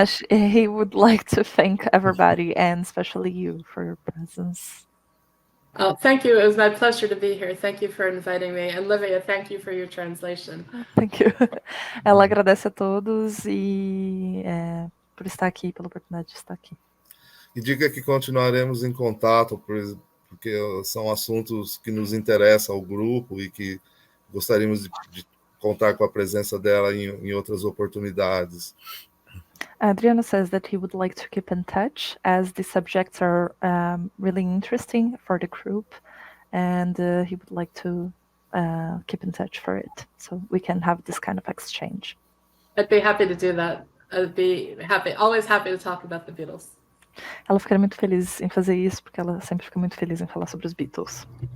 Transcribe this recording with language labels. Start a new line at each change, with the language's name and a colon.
English: He would like to thank everybody and especially you for your presence. Oh, thank you. It was my pleasure to be here. Thank you for inviting me. And Livia, thank you for your translation. Thank you.
Portuguese: Ela agradece a todos e por estar aqui, pela oportunidade de estar aqui. E diga que continuaremos em contato, porque são assuntos que nos interessam ao grupo e que gostaríamos de contar com a presença dela em outras oportunidades.
English: Adriano says that he would like to keep in touch as the subjects are really interesting for the group, and he would like to keep in touch for it, so we can have this kind of exchange. I'd be happy to do that. I'd be happy, always happy to talk about the Beatles.
Portuguese: Ela ficaria muito feliz em fazer isso, porque ela sempre fica muito feliz em falar sobre os Beatles.